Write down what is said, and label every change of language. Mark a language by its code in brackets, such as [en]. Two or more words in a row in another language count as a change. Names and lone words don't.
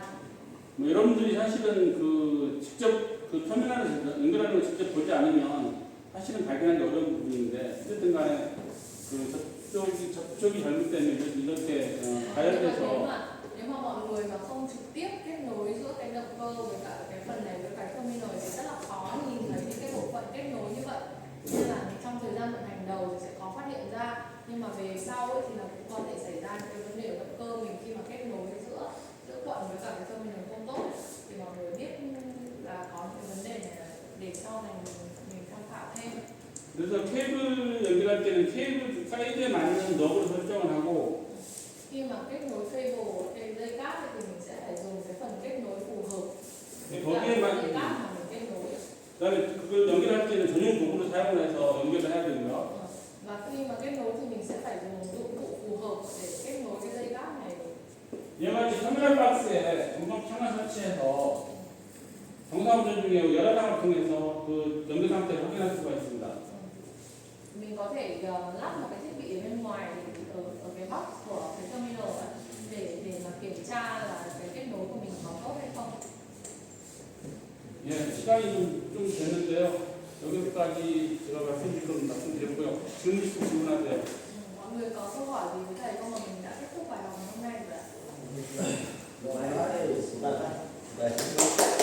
[ko] 뭐 여러분들이 사실은 그 직접 그 터미널을 연결하는 걸 직접 보지 않으면 사실은 발견하기 어려운 부분인데 어쨌든 간에 그 접촉이 잘못되면 이렇게 가열돼서 [vi] Nếu mà mọi người mà không trực tiếp kết nối giữa cái động cơ với cả cái phần này với cái terminal thì rất là khó nhìn thấy những cái bộ phận kết nối như vậy. Nên là trong thời gian vận hành đầu thì sẽ khó phát hiện ra, nhưng mà về sau ấy thì nó cũng có thể xảy ra những cái vấn đề ở động cơ mình khi mà kết nối giữa quận với cả cái terminal không tốt thì mọi người biết là có những cái vấn đề này để sau này mình tham khảo thêm. [ko] 그래서 케이블 연결할 때는 케이블 사이즈에 맞는 넉으로 설정을 하고 [vi] Khi mà kết nối cable trên dây cáp thì mình sẽ phải dùng cái phần kết nối phù hợp với cả dây cáp mà mình kết nối. [ko] 그다음에 그걸 연결할 때는 전용 도구를 사용을 해서 연결을 해야 되고요. [vi] Và khi mà kết nối thì mình sẽ phải dùng dụng cụ phù hợp để kết nối cái dây cáp này. [ko] 이와 같이 터미널 박스에 점검 창을 설치해서 정상 운전 중에 여러 장을 통해서 그 연결 상태를 확인할 수가 있습니다. [vi] Mình có thể lắp một cái thiết bị ở bên ngoài ở cái box của cái terminal ấy, để mà kiểm tra là cái kết nối của mình có tốt hay không. [ko] 예, 시간이 좀 됐는데요. 여기까지 제가 말씀드릴 건 말씀드렸고요. 질문 있으면 질문하세요. [vi] Mọi người có câu hỏi gì với thầy không mà mình đã kết thúc bài học ngày hôm nay rồi ạ? Đây.